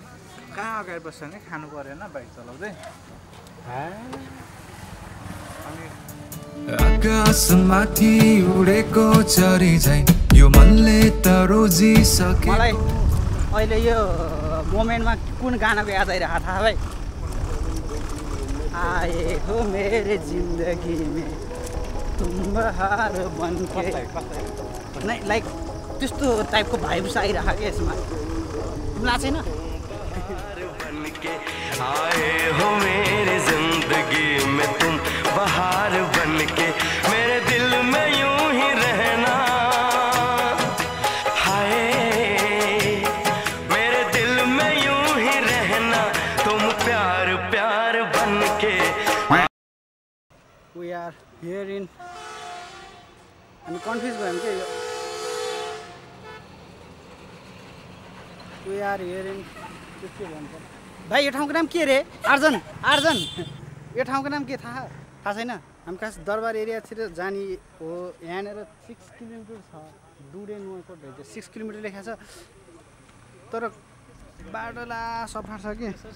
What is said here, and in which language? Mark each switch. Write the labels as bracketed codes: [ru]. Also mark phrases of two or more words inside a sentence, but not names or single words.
[ne] कहाँ अगाडि बस्छ नि खानु परेन बाइक चलाउँदै. आकाशमाथि उडेको चरी झै यो मनले त रोजिसके. मलाई अहिले यो मोमेन्टमा कुन गानाको याद आइरहेको थाहा भाइ. [hi] आए हो मेरे जिन्दगी में तुम बहार बनके [ne] नै लाइक त्यस्तो टाइपको भाइब्स आइरहेको क्या यसमा. तिमीलाई छैन. [hi] आए हो मेरे जिंदगी में तुम बहार बनके मेरे दिल में यूं ही रहना. हाय मेरे दिल में यूं ही रहना तुम प्यार प्यार बनके. [en] We are here in [ne] हामी कन्फ्युज भयौँ के यो. [en] We are here in [ne] के भन्छ भाइ यो ठाउँको नाम के रे आर्जन यो ठाउँको नाम के थाहा छैन. हामी खास दरबार एरियातिर जाने हो. यहाँनिर 6 किलोमिटर छ डुडे नुवाकोट भए 6 किलोमिटर लेखा छ तर बाटोला सफा छ कि.